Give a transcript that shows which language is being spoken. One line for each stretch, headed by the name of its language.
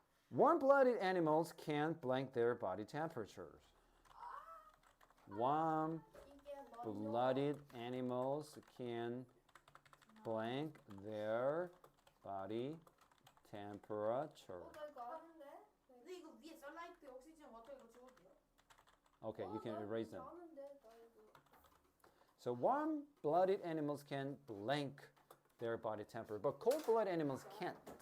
English: Warm-blooded animals can't blank their body temperatures. Warm-blooded animals can blank their body temperature.
Korean: 나 이거 하는데? 근데 이거 위에 sunlight, oxygen, water 이거 적을게요.
English: Okay, you can erase them.
Korean: 아는데 나 이거.
English: So warm-blooded animals can blank their body temperature, but cold-blooded animals can't.